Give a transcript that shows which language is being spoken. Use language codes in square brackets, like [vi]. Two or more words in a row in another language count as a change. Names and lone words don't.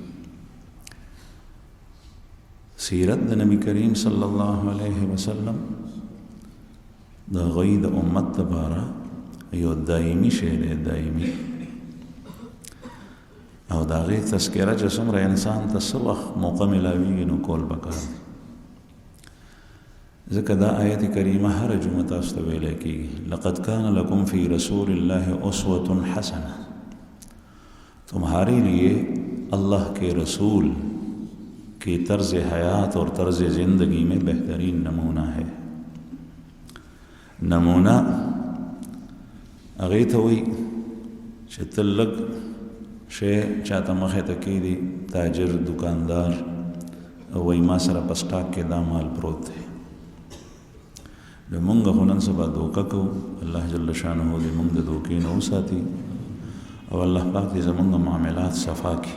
[ps] سیرت د نبی کریم [ar] صلی الله علیه وسلم [ps] د هغوی د امت لپاره یو دایمي شی دی، دایمي، او د هغې تذکره چې څومره انسان ته څه وخت موقع میلاویږي نو کول پکار دی. ځکه دا آیت کریمه هره جمعه تاسو ته ویلی کېږي: [ar] لقد کان لکم فی رسول الله اسوة حسنه، [ur] تمہارے لیے اللہ کے رسول کی طرز حیات اور طرز زندگی میں بہترین نمونہ ہے. [ps] نمونه هغې ته وایي چې ته لږ شی چاته مخې ته کېږدي، تاجر دکاندار وایي ما سره په سټاک کې دا مال پروت دی. د مونږ خو نن سبا دوکه کوو، الله [ar] جل شانه [ps] دې مونږ د دوکې نه وساتي، او الله پاک دې زمونږ معاملات صفا کړي.